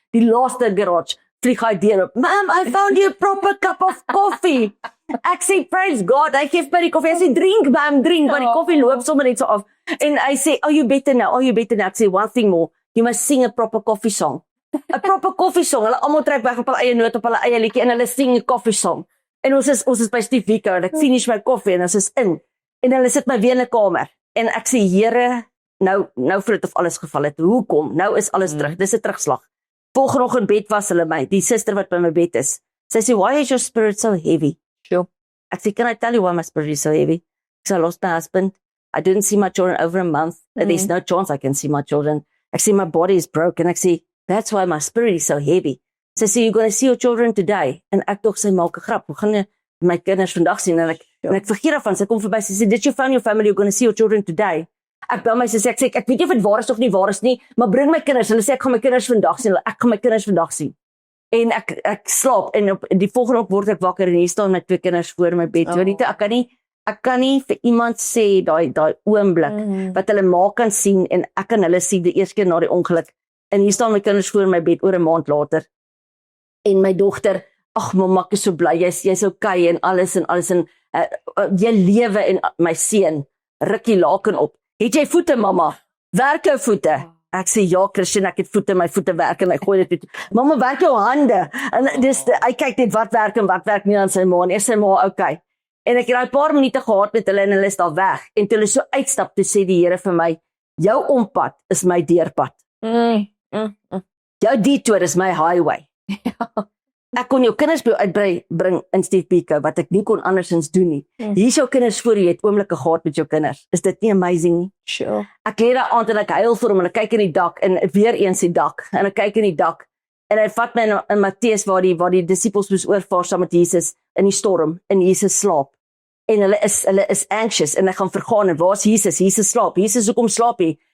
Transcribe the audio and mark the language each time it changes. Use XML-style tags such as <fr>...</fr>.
<af>Die laaste garage vlieg hy deur op.</af> <en>"Ma'am, I found you a proper cup of coffee."</en> <af>Ek sê</af> <en>praise God,</en> <af>hy gee my die koffie. Hy sê drink ma'am, drink, maar die koffie loop sommer net so af. En hy sê,</af> <en>"Oh, you better now.</en> <af>Ek sê</af> <en>one thing more. You must sing a proper coffee song." 'n Proper coffee song.</en> <af>Hulle almal trek weg op hulle eie noot, op hulle eie liedjie en hulle sing 'n coffee song. En ons is by Steve Biko en ek finish my koffie en ons is in. En hulle sit my weer in 'n kamer. En ek sê, Here, nou voel dit of alles geval het. Hoekom? Nou is alles terug. Dis 'n terugslag. Volgende oggend bed was hulle my, die suster wat by my bed is. Sy sê,</af> <en>"Why is your spirit so heavy?" Sure.</en> <af>Ek sê,</af> <en>"Can I tell you why my spirit is so heavy?" I lost my husband. I didn't see my children over a month. There's no chance I can see my children.</en> <af>Ek sê,</af> <en>"My body is broken." Ek sê, "That's why my spirit is so heavy."</en> <af>Sy sê,</af> <en>"You're going to see your children today."</en> <af>En ek dog sy maak 'n grap. Hoe gaan jy my kinders vandag sien? En ek vergeet daarvan. Sy kom verby. Sy sê,</af> <en>"Did you find your family? You're going to see your children today."</en> <af>Ek bel my sê ek weet nie of dit waar is of nie waar is nie, maar bring my kinders. Hulle sê ek gaan my kinders vandag sien. Ek gaan my kinders vandag sien. En ek slaap en op die volgende dag word ek wakker en hier staan my 2 kinders voor my bed. So net ek kan nie vir iemand sê daai oomblik wat hulle ma kan sien en ek kan hulle sien die eerste keer na die ongeluk. En hier staan my kinders voor my bed oor 'n maand later. En my dogter, ag mamma, ek is so bly jy's okay en alles en jy lewe en my seun ruk die laken op. "Het jy voete mamma? Werk jou voete?" Ek sê, "Ja Christian, ek het voete, my voete werk." En hy gooi dit toe. "Mamma, werk jou hande?" En dis hy kyk net wat werk en wat werk nie aan sy ma en sy ma okay. En ek het daai paar minute gehad met hulle en hulle is daar weg. En toe hulle so uitstap, toe sê die Here vir my, "Jou ompad is my deurpad. Jou detour is my highway." ek kon jou kinders by jou uitbring in Steve Biko, wat ek nie kon andersins doen nie. Hier is jou kinders voor jy het oomblikke gehad met jou kinders. Is dit nie amazing nie?</af> <en>Sure.</en> <af>Ek lê daar aand en ek huil vir hom en ek kyk in die dak en weer eens die dak en ek kyk in die dak en hy vat my in Matteus waar die disippels moes oorvaar saam met Jesus in die storm en Jesus slaap. En hulle is anxious en hy gaan vergaan en waar is Jesus? Jesus slaap. Jesus hoekom slaap hy?</af>